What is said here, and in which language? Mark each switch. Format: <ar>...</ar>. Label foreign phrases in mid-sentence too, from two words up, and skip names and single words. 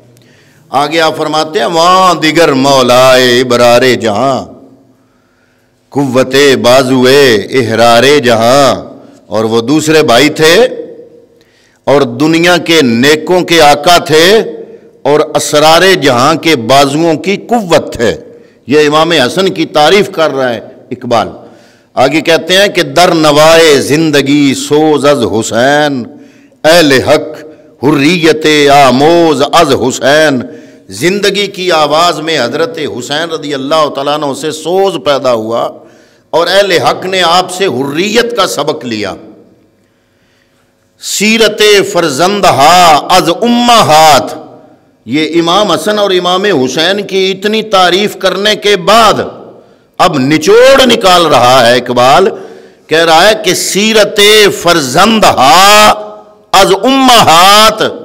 <ur>آگے آپ فرماتے ہیں</ur> <fa>وہاں دیگر مولائے ابرار جہاں، قوت بازوئے احرار جہاں،</fa> <ur>اور وہ دوسرے بھائی تھے اور دنیا کے نیکوں کے آقا تھے اور اسرار جہاں کے بازوؤں کی قوت تھے۔ یہ امام حسن کی تعریف کر رہا ہے اقبال۔ آگے کہتے ہیں کہ</ur> <fa>در نوائے زندگی سوز از حسین، اہل حق حریت آموز از حسین،</fa> <ur>زندگی کی آواز میں حضرت حسین رضی اللہ تعالیٰ عنہ سے سوز پیدا ہوا اور اہل حق نے آپ سے حریت کا سبق لیا۔</ur> <fa>سیرت فرزندہا از امہات،</fa> <ur>یہ امام حسن اور امام حسین کی اتنی تعریف کرنے کے بعد اب نچوڑ نکال رہا ہے اقبال، کہہ رہا ہے کہ</ur> <fa>سیرت فرزندہا از امہات،</fa>